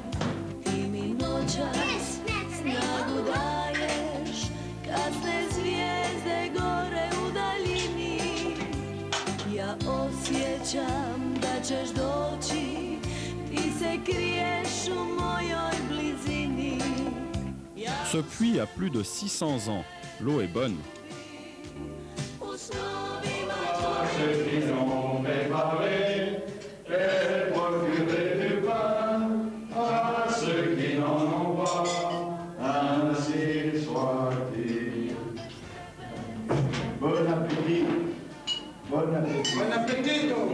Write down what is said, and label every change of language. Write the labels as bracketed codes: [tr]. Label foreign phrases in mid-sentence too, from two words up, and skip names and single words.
[hr] Ti mi noćas snagu daješ, kasne zvijezde gore u daljini. Ja osjećam da ćeš doći, ti se kriješ u mojoj blizini. [fr] Ce puits a plus de 600 ans. L'eau est bonne. [hr] U snovima [fr] Bon appétit. Bon appétit. Bon appétit.